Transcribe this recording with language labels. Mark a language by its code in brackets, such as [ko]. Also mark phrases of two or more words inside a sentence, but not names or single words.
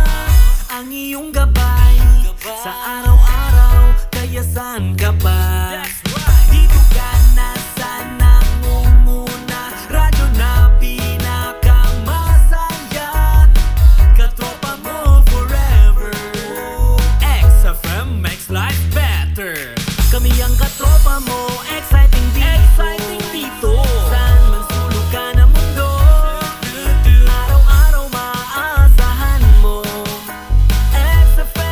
[tl] Ang iyong gabay sa araw-araw, kaya saan ka pa? Dito ka na sa nangunguna, radyo na pinakamasaya. Katropa mo forever. [en] Xfm makes life better. [tl] Kami ang katropa mo, exciting dito. Exciting dito. Saan man sulok ka na mundo, araw-araw maaasahan mo. Xfm